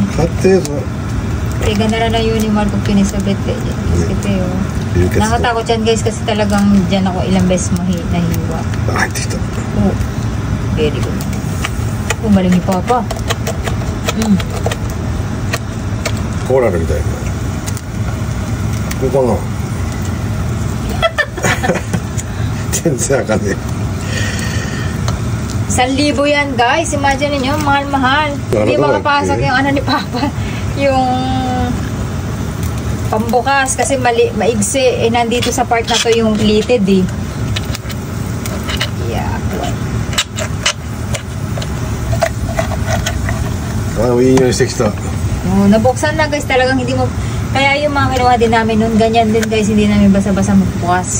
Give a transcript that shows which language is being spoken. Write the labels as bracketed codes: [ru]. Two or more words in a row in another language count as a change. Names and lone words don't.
[tl] Kaya ganda na yun yung Marco pinisabit eh. Kasi nakatakot yan guys kasi talagang dyan ako ilang beses nahiwa. Oh, very good. Oh, maling ni Papa. [ja] Cola みたいな。ここの。全然あかんね。 [tl] 1,000 yan guys. Imagine niyo, mahal-mahal. Hindi makapasok yung ano ni Papa. Yung pambukas kasi maigsi eh, nandito sa part na to yung pleated eh. [en] Yeah. [tl] Nabuksan na guys, talagang hindi mo, kaya yung mga kinuha din namin nun, ganyan din guys, hindi namin basa-basa magbukas.